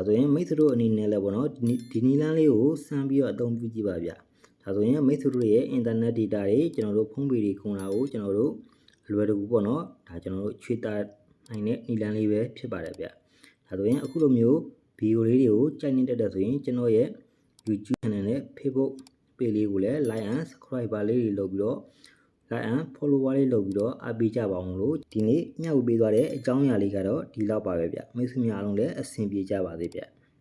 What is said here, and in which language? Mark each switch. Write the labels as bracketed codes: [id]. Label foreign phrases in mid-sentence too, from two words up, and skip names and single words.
[my] ဆိုရင်မိတ်ဆွေတို့အနေနဲ့လည်းပေါ့နော်ဒီနီလန်းလေးကိုစမ်းပြီးတော့အသုံးပြုကြည့်ပါဗျဒါဆိုရင်မိတ်ဆွေ တို့ရဲ့ [en] internet data [my] တွေကျွန်တော်တို့ဖုန်းပေတွေကုန်တာကိုကျွန်တော်တို့လွယ်တကူပေါ့နော်ဒါကျွန်တော်တို့ချွေတာနိုင်တဲ့နီလန်းလေးပဲဖြစ်ပါတယ်ဗျဒါဆိုရင်အခုလိုမျိုးဗီဒီယိုလေးတွေကိုကြိုက်နေတဲ့ဆိုရင်ကျွန်တော်ရဲ့ [en] YouTube channel [my] နဲ့ [en] Facebook page [my] လေးကိုလည်း [en] like and subscribe [my] လေးတွေလုပ်ပြီးတော့ [en] like and follower [my] လေးလုပ်ပြီးတော့အားပေးကြပါအောင်လို့ဒီနေ့မျှဝေပေးသွားတဲ့အကြောင်းအရာလေးကတော့ဒီလောက်ပါပဲဗျမိတ်ဆွေများအားလုံးလည်းအဆင်ပြေကြပါစေဗျ